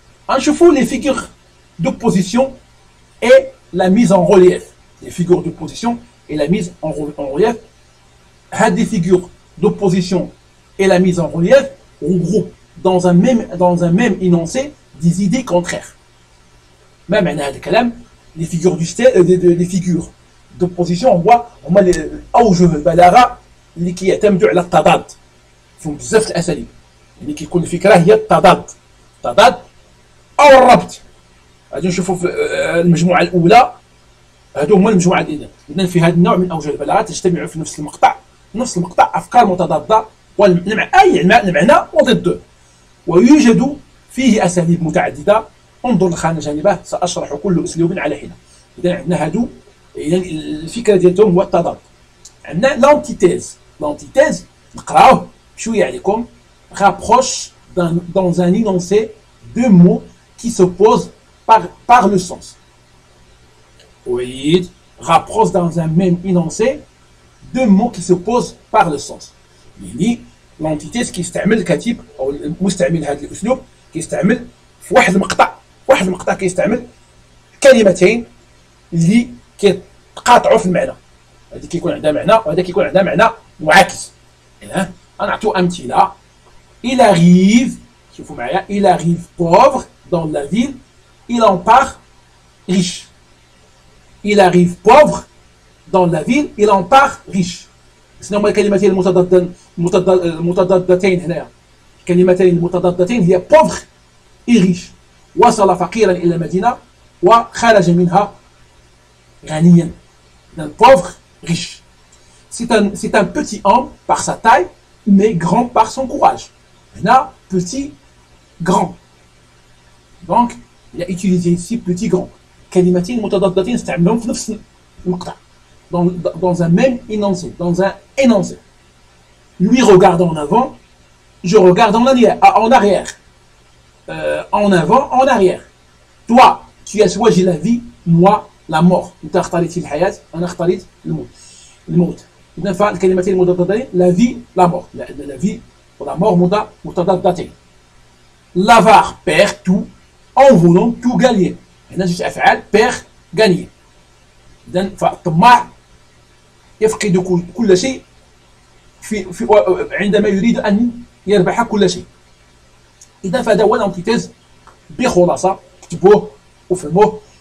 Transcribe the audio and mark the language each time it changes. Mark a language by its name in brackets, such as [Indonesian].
[Arabic] غنشوفوا [French] لي فيغور دو بوزيسيون et la mise en relief. Les figures de position et la mise en relief. Des figures d'opposition et la mise en relief regroupent dans un même énoncé des idées contraires. Même les figures les figures d'opposition, on voit [Arabic] أوجه البلاغة اللي كيعتمدوا على التضاد. فيهم بزاف الأساليب اللي كيكون الفكرة هي التضاد أو الربط. غادي نشوفوا في المجموعة الأولى، هادو هما المجموعة الأولى. إذا في هذا النوع من أوجه البلاغة تجتمع في نفس المقطع أفكار متضادة أي المعنى وضده، ويوجد فيه أساليب متعددة. انظر الخانة جانبه، سأشرح كل أسلوب على حدة. إذا عندنا هادو، إذا الفكرة ديالهم هو التضاد. عندنا لانتيتيز نقراوه بشوية عليكم. [French] rapproche dans un énoncé deux mots qui s'opposent par le sens. Oui, rapproche dans un même énoncé deux mots qui s'opposent par le sens. [Arabic] يعني لانتيتيز كيستعمل الكاتب او المستعمل هذا الاسلوب كيستعمل في واحد المقطع كيستعمل كلمتين اللي كيتقاطعوا في المعنى. هذه كيكون عندها معنى وهذا كيكون عندها معنى معاكس. اذا غنعطيو امثله. [French] il arrive، [Arabic] شوفوا معايا، [French] il arrive pauvre dans la ville, il en part riche. il arrive pauvre dans la ville, il en part riche. [Arabic] شنو هما الكلمتين المتضادتين هنايا؟ الكلمتين المتضادتين هي [French] pauvre et riche. [Arabic] وصل فقيرا الى المدينه وخرج منها غنيا. [French] إذن pauvre, riche. C'est un petit homme par sa taille, mais grand par son courage. هنا petit, grand. Donc, il a utilisé ici petit, grand. [Arabic] كلمتين متضادتين استعملهم في نفس المقطع. [French] Dans un même énoncé, dans un énoncé. Lui regarde en avant, je regarde en arrière. En avant, en arrière. Toi, tu as choisi la vie, moi, la mort. [Arabic] أنت اختاريت الحياة، أنا اختاريت الموت. إذن فالكلمتين المتضادتين [French] la vie, la mort. [Arabic] La vie و la mort متضادتين. [French] L'avare perd tout en voulant tout gagner. [Arabic] هنا جوج أفعال [French] perd, gagner. [Arabic] إذن فالطماع يفقد كل شيء عندما يريد أن يربح كل شيء. إذا فهذا هو الانتيتيز بخلاصة، كتبوه وفهموه.